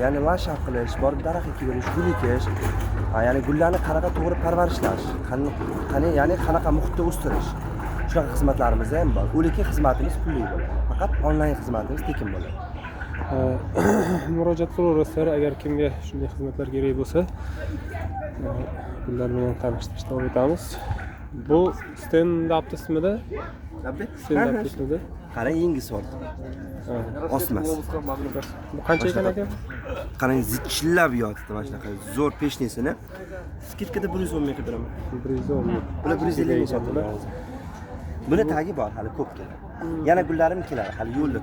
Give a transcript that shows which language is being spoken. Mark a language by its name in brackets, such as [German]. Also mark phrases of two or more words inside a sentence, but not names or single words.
[Uzbek] Ya'ni landshaft qilish, borib daraxt ekib berish, gul ekish, ya'ni gullarni qanaqa to'g'ri parvarishlash, ya'ni qanaqa muhitda o'stirish. Shunaqa xizmatlarimiz ham bor. Lekin xizmatimiz pulli bo'ladi. Faqat onlayn xizmatimiz tekin bo'ladi. Murojaat qilaverasizlar agar kimga shunday xizmatlar kerak bo'lsa. Gullar bilan tanishtirishni davom etamiz. Bu stand-up ismida. Stand-up ismida. Qarang, yangi sort. Osmas. Bu qancha ekan aka? Qarang, zichillab yotibdi mana shunaqa zo'r peshnesini. Skidkada 110 ming qilib beraman. 110 ming. Bular 150 ming sotiladi. Buni tagi bor, hali ko'p keladi. Yana gullarim keladi, hali yo'lda.